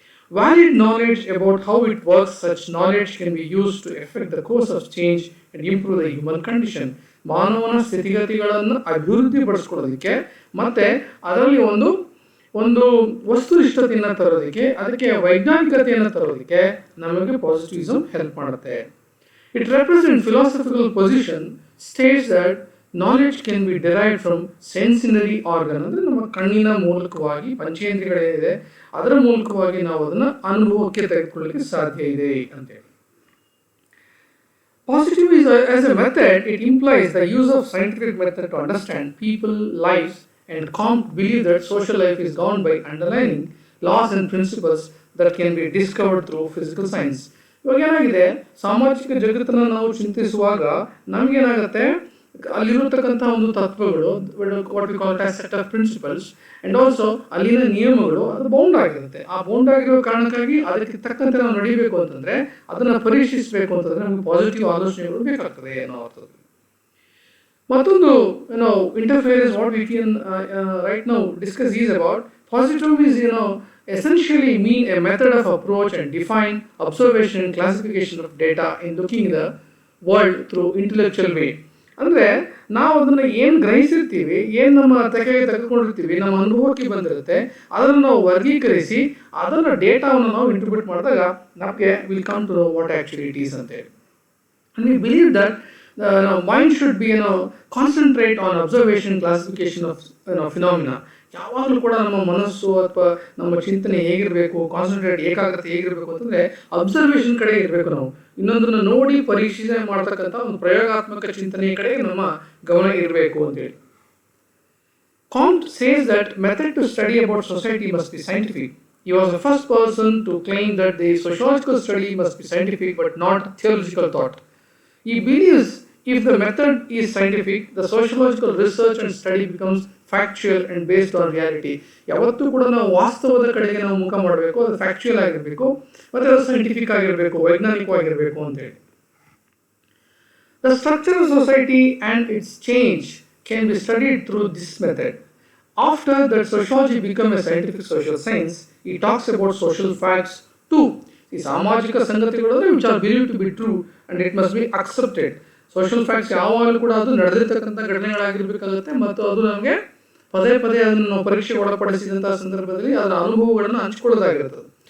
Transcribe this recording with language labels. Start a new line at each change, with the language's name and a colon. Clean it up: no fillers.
English: Valid knowledge about how it works, such knowledge can be use to effect the course of change and improve the human condition.
Kannada: ಮಾನವನ ಸ್ಥಿತಿಗತಿಗಳನ್ನು ಅಭಿವೃದ್ಧಿಪಡಿಸ್ಕೊಳ್ಳೋದಕ್ಕೆ ಮತ್ತು ಅದರಲ್ಲಿ ಒಂದು ವಸ್ತುನಿಷ್ಠತೆಯನ್ನು ತರೋದಕ್ಕೆ, ಅದಕ್ಕೆ ವೈಜ್ಞಾನಿಕತೆಯನ್ನು ತರೋದಕ್ಕೆ ನಮಗೆ ಪಾಸಿಟಿವಿಸಮ್ ಹೆಲ್ಪ್ ಮಾಡುತ್ತೆ.
English: It represents philosophical position states that knowledge can be derived from sensory organ.
Kannada: ಅಂದರೆ ನಮ್ಮ ಕಣ್ಣಿನ ಮೂಲಕವಾಗಿ ಪಂಚೇಂದ್ರಿಯಗಳೇನಿದೆ ಅದರ ಮೂಲಕವಾಗಿ ನಾವು ಅದನ್ನು ಅನುಭವಕ್ಕೆ ತೆಗೆದುಕೊಳ್ಳಲಿಕ್ಕೆ ಸಾಧ್ಯ ಇದೆ ಅಂತೇಳಿ.
English: Positive is as a method, it implies the use of scientific method to understand people, lives, and Comte believe that social life is governed by underlying laws and principles that can be discovered through physical science.
Kannada: ಇವಾಗ ಏನಾಗಿದೆ, ಸಾಮಾಜಿಕ ಜಗತ್ತನ್ನು ನಾವು ಚಿಂತಿಸುವಾಗ ನಮಗೇನಾಗುತ್ತೆ, ಅಲ್ಲಿರತಕ್ಕಂಥ ಒಂದು ತತ್ವಗಳು,
English: what we call as set of principles and also
Kannada: ಅಲ್ಲಿನ ನಿಯಮಗಳು ಅದು ಬೌಂಡ್ ಆಗಿರುತ್ತೆ. ಆ ಬೌಂಡ್ ಆಗಿರೋ ಕಾರಣಕ್ಕಾಗಿ ಅದಕ್ಕೆ ತಕ್ಕಂತೆ ನಾವು ನಡೀಬೇಕು ಅಂತಂದರೆ, ಅದನ್ನು ಪರೀಕ್ಷಿಸಬೇಕು ಅಂತಂದರೆ ನಮಗೆ ಪಾಸಿಟಿವ್ ಆಲೋಚನೆಗಳು ಬೇಕಾಗ್ತದೆ ಅನ್ನೋ ಅರ್ಥದಲ್ಲಿ. ಮತ್ತೊಂದು
English: interference what we can right now discuss is about positive is essentially mean a method of approach and define observation and classification of data in looking the world through intellectual way.
Kannada: ಅಂದರೆ ನಾವು ಅದನ್ನು ಏನು ಗ್ರಹಿಸಿರ್ತೀವಿ, ಏನು ನಮ್ಮ ತೆಗೆದುಕೊಂಡಿರ್ತೀವಿ, ನಮ್ಮ ಅನುಭವಕ್ಕೆ ಬಂದಿರುತ್ತೆ, ಅದನ್ನು ನಾವು ವರ್ಗೀಕರಿಸಿ ಅದನ್ನು ಡೇಟಾವನ್ನು ನಾವು ಇಂಟರ್ಪ್ರಿಟ್ ಮಾಡಿದಾಗ ನಮಗೆ
English: will come to what actually it is
Kannada: ಅಂತೇಳಿ.
English: And we believe that mind should be concentrate on observation, classification of phenomena.
Kannada: ಯಾವಾಗಲೂ ಕೂಡ ನಮ್ಮ ಮನಸ್ಸು ಅಥವಾ ನಮ್ಮ ಚಿಂತನೆ ಹೇಗಿರಬೇಕು, ಕಾನ್ಸಂಟ್ರೇಟ್ ಏಕಾಗ್ರತೆ ಹೇಗಿರಬೇಕು ಅಂತಂದರೆ ಅಬ್ಸರ್ವೇಷನ್ ಕಡೆ ಇರಬೇಕು. ನಾವು ಇನ್ನೊಂದನ್ನು ನೋಡಿ ಪರೀಕ್ಷೆ ಮಾಡ್ತಕ್ಕಂಥ ಒಂದು ಪ್ರಯೋಗಾತ್ಮಕ ಚಿಂತನೆಯ ಕಡೆ ನಮ್ಮ ಗಮನ ಇರಬೇಕು ಅಂತೇಳಿ.
English: Comte says that method to study about society must be scientific. He was the first person to claim that the sociological study must be scientific but not theological thought. He believes if the method is scientific, the sociological research and study becomes factual and based on reality.
Kannada: ಯಾವತ್ತೂ ಕೂಡ ನಾವು ವಾಸ್ತವದ ಕಡೆಗೆ ನಾವು ಮುಖ ಮಾಡಬೇಕು, ಅದು factual ಆಗಿರಬೇಕು ಮತ್ತು ಅದು ಸೈಂಟಿಫಿಕ್ ಆಗಿರಬೇಕು, ವೈಜ್ಞಾನಿಕವಾಗಿರಬೇಕು ಅಂತೇಳಿ.
English: The structure of society and its change can be studied through this method. After that sociology became a scientific social science, he talks about social facts too.
Kannada: ಈ ಸಾಮಾಜಿಕ ಸಂಗತಿಗಳು
English: Which are believe to be true and it must be accepted.
Kannada: Social facts ಯಾವಾಗಲೂ ಕೂಡ ಅದು ನಡೆದಿರ್ತಕ್ಕಂಥ ಘಟನೆಗಳಾಗಿರ್ಬೇಕಾಗುತ್ತೆ ಮತ್ತು ಅದು ನಮಗೆ ಪದೇ ಪದೇ ಅದನ್ನು ನಾವು ಪರೀಕ್ಷೆಗೆ ಒಳಪಡಿಸಿದಂತಹ ಸಂದರ್ಭದಲ್ಲಿ ಅದರ ಅನುಭವಗಳನ್ನು ಹಂಚ್ಕೊಳ್ಳೋದಾಗಿರ್ತದೆ.